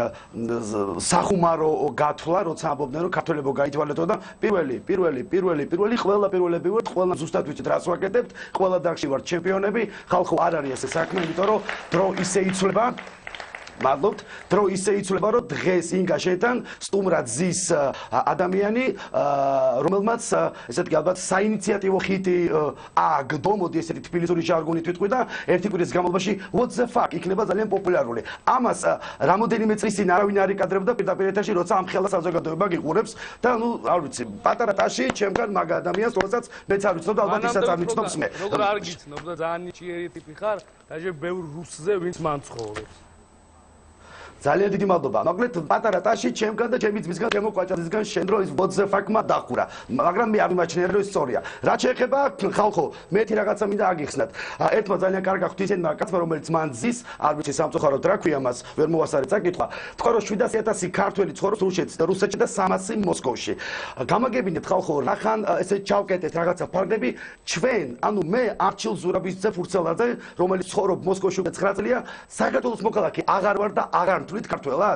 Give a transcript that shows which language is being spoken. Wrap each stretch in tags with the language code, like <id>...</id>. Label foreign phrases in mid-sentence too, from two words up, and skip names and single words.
<ka>სახუმარო გათვლა, როცა ამბობდნენ რომ ქართველებო გაითვალეთო და პირველი ყველა პირველები ვართ, ყველა ზუსტად ვიცით რას ვაკეთებთ, ყველა დაგში ვართ ჩემპიონები, ხალხო არ არის ესე საქმე, იმიტომ რომ დრო ისე იცვლება. მადლობთ, დრო ისე იცვლება, რომ დღეს ინგა შენთან სტუმრად ზის ადამიანი, რომელმაც ესეთი ალბათ საინიციატივო ხიტი აგდო, მოდი ესეთი თბილისური ჟარგონით ვიტყვი და ერთი კვირის განმავლობაში</ka> <en>what the fuck</en> <ka>იქნება ძალიან პოპულარული. ამას რამოდენიმე წლის წინ არავინ არ იკადრებდა პირდაპირ ეთერში, როცა ამ ხელა საზოგადოება გიყურებს და ნუ არ ვიცი, პატარა ტაში ჩემგან მაგ ადამიანს, რომელსაც მეც არ ვიცნობ და ალბათ ისაც არ ვიცნობს მე. როგორ არ გიცნობ და ძალიან ნიჭიერი ტიპი ხარ, დაჟე ბევრ რუსზე ვინც მან ცხოვრობს. ძალიან დიდი მადლობა. მაგალითად პატარა ტაში ჩემგან და ჩემი ძმისგან, ჩემო კვაჭაძისგან შენ რო ის</ka> <en>what the fuck-მა</en> <ka>დახურა. მაგრამ მე არ მიმაჩნია რომ ის სწორია. რაც შეეხება ხალხო, მეთი რაღაცა მინდა აგიხსნათ. ერთმა ძალიან კარგა ღვთისმეტყველმა კაცმა, რომელიც მან ზის, არ ვიცი სამწუხაროდ რა ქვია მას, ვერ მოვასწარე წაკითხვა. თქვა რომ 700.000 ქართველი ცხოვრობს რუსეთში და 300 მოსკოვში. გამაგებინეთ ხალხო, რახან ესე ჩავკეტეთ რაღაცა ფაქტები, ჩვენ, ანუ მე არჩილ ზურაბიძე ფურცელაძე, რომელიც ცხოვრობს მოსკოვში უკვე 9 წელია, საქართველოს მოქალაქე აღარ ვარ და აღარ თვლით ქართველად?</ka>